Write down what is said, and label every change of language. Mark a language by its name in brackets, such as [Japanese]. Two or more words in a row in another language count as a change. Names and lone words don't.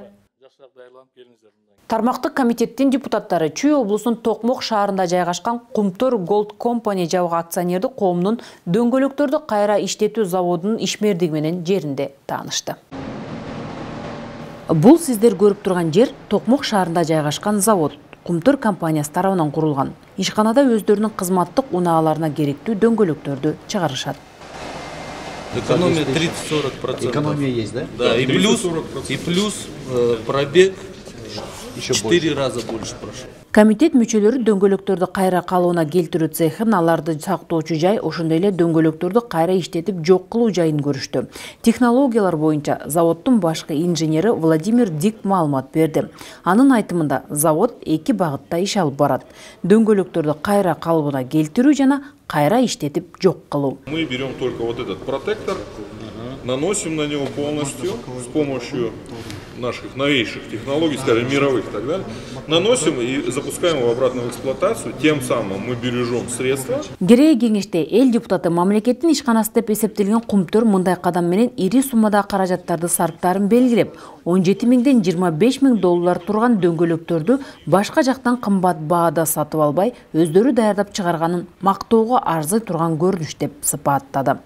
[Kyrgyz] Тармактык комитеттин депутаттары Чүй облусунун Токмок шаарында жайгашкан Кумтор Gold Company жабык акционердик коомунун дөңгөлөктөрдү кайра иштетүү заводунун ишмердиги менен жеринде таанышты. Бул сиздер көрүп турган жер Токмок шаарында жайгашкан завод. Кумтор компаниясы тарабынан курулган. Ишканада өздөрүнүн кызматтык унааларына керектүү дөңгөлөктөрдү чыгарышат. [Russian] Экономия 30-40%. Экономия есть, да? Да, и плюс пробег 4 раза больше прошел. [Kyrgyz] Комитет мүчөлөрү дөңгөлөктөрдү кайра калыбына келтирүү цехин, аларды сактоочу жай, ошондой эле дөңгөлөктөрдү кайра иштетип жок кылуу жайын көрүштү. Технологиялар боюнча заводдун башкы инженери Владимир Дик маалымат берди. Анын айтымында завод 2 багытта иш алып барат. Дөңгөлөктөрдү кайра калыбына келтирүү жана кайра иштетип жок кылуу. [Russian] Мы берем только вот этот протектор, наносим на него полностью с помощью наших новейших технологий, скажем, мировых и так далее, наносим и запускаем его обратно в эксплуатацию, тем самым мы бережем средства. [Kyrgyz] Керээ кеңеште эл депутаты мамлекеттин ишканасы деп эсептелген Кумтор мындай кадам менен ири суммадагы каражаттарды сарптарын белгилеп, 17 миңден 25 миң доллар турган дөңгөлөктөрдү башка жактан кымбат баада сатып албай, өздөрү даярдап чыгарганын мактоого арзый турган көрүнүш деп сыпаттады.